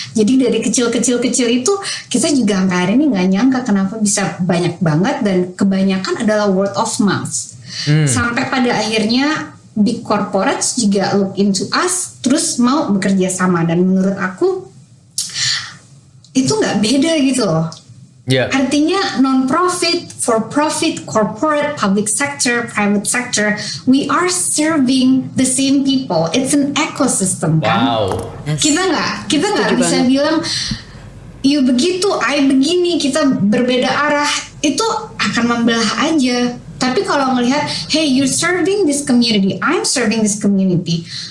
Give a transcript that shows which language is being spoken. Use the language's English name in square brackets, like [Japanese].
[Indonesian] Jadi dari kecil-kecil itu kita juga sampai hari ini nggak nyangka kenapa bisa banyak banget, dan kebanyakan adalah [English] word of mouth. [Indonesian] Sampai pada akhirnya big corporates juga [English] look into us, [Indonesian] terus mau bekerja sama. Dan menurut aku itu nggak beda gitu loh. Artinya [English] non-profit, for-profit, corporate, public sector, private sector, we are serving the same people. It's an ecosystem kan. [Indonesian] Kita nggak bisa bilang you begitu, I begini, kita berbeda arah. Itu akan membelah aja. Tapi kalau ngelihat, [English] hey, you're serving this community, I'm serving this community.